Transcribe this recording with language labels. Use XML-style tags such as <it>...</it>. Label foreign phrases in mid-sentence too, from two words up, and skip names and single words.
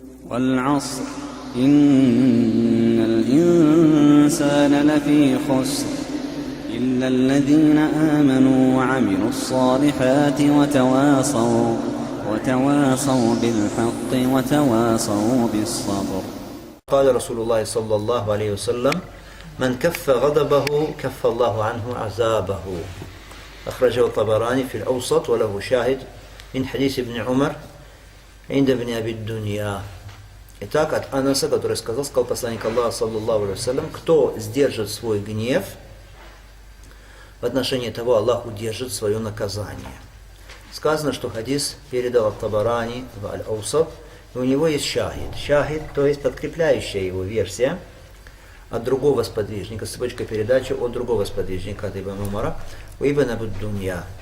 <ar>والعصر إن الإنسان لفي خسر إلا الذين آمنوا وعملوا الصالحات وتواصوا بالحق وتواصوا بالصبر. قال رسول الله صلى الله عليه وسلم: من كف غضبه كف الله عنه عذابه. أخرجه الطبراني في الأوسط وله شاهد من حديث ابن عمر عند ابن أبي الدنيا.</ar> <ru>Итак, от Анаса, который сказал посланник Аллаха</ru> <ar>صلى الله عليه وسلم:</ar> <ru>кто сдержит свой гнев, в отношении того Аллах удержит свое наказание. Сказано, что хадис передал Табарани в Аль-Аусат, и у него есть шахид. Шахид, то есть подкрепляющая его версия от другого сподвижника, цепочка передачи от другого сподвижника, от Ибн Умара, у Ибн Аби Дунья.</ru>